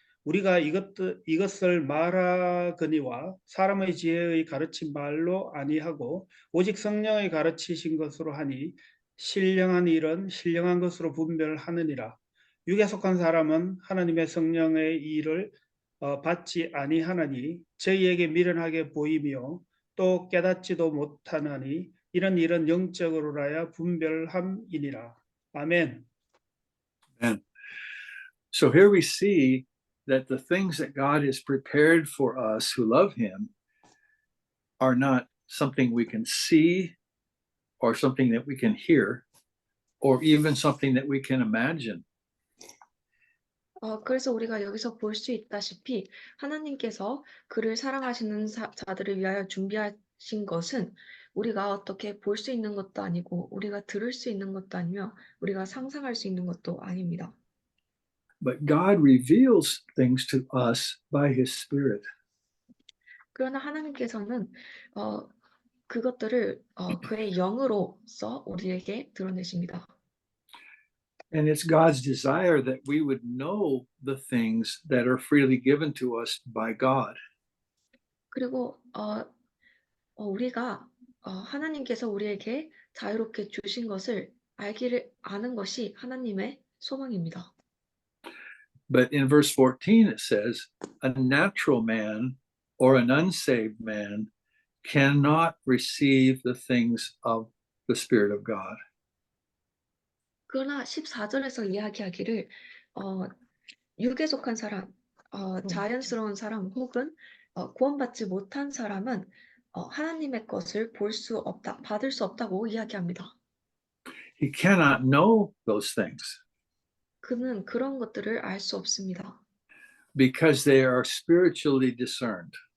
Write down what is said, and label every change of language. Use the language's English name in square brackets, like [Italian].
[Korean] 우리가 이것을 말하거니와 사람의 지혜의 가르친 말로 아니하고 오직 성령의 가르치신 것으로 하니 신령한 일은 신령한 것으로 분별하느니라. 육에 속한 사람은 하나님의 성령의 일을 받지 아니하나니 저희에게 미련하게 보이며 또 깨닫지도 못하나니 이런 일은 영적으로라야 분별함이니라. 아멘. [English] And so here we see that the things that God has prepared for us who love Him are not something we can see or something that we can hear or even something that we can imagine. [Korean] 그래서 우리가 여기서 볼 수 있다시피 하나님께서 그를 사랑하시는 자들을 위하여 준비하신 것은 우리가 어떻게 볼 수 있는 것도 아니고 우리가 들을 수 있는 것도 아니며 우리가 상상할 수 있는 것도 아닙니다. [English] But God reveals things to us by His Spirit. [Korean] 그러나 하나님께서는 그것들을 그의 영으로써 우리에게 드러내십니다. [English] And it's God's desire that we would know the things that are freely given to us by God. [Korean] 그리고 우리가 하나님께서 우리에게 자유롭게 주신 것을 아는 것이 하나님의 소망입니다. [English] But in verse 14 it says, a natural man or an unsaved man cannot receive the things of the Spirit of God. [Korean] 그러나 14절에서 이야기하기를 육에 속한 사람, 자연스러운 사람 혹은 구원받지 못한 사람은 하나님의 것을 볼 수 없다, 받을 수 없다고 이야기합니다. [English] He cannot know those things [Korean] 그는 그런 것들을 알 수 없습니다. [English] because they are spiritually discerned.